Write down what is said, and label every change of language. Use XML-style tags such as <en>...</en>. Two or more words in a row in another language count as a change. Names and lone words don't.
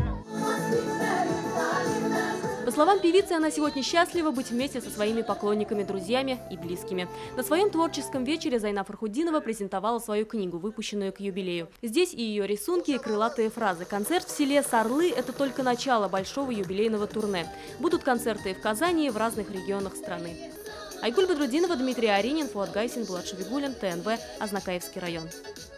<ru>По словам певицы, она сегодня счастлива быть вместе со своими поклонниками, друзьями и близкими. На своем творческом вечере Зайнаб Фархутдинова презентовала свою книгу, выпущенную к юбилею. Здесь и ее рисунки, и крылатые фразы. Концерт в селе Сарлы – это только начало большого юбилейного турне. Будут концерты и в Казани, и в разных регионах страны. Айгуль Бадрудинова, Дмитрий Аринин, Фуат Гайсин, Булат Шабигуллин, ТНВ, Азнакаевский район.</ru>